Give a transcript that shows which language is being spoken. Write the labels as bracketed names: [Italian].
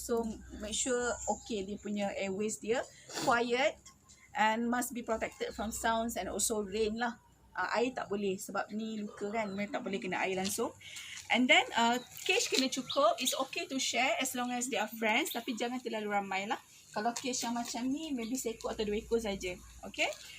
[English] So make sure okay [Malay] dia punya [English] airways [Malay] dia [English] quiet and must be protected from sounds and also rain lah. [Malay] Air tak boleh sebab ni luka kan, mereka tak boleh kena air langsung. [English] And then cage [Malay] kena cukup. [English] It's okay to share as long as they are friends, [Malay] tapi jangan terlalu ramai lah. Kalau cage yang macam ni maybe seekor atau 2 ekor saja. Okay.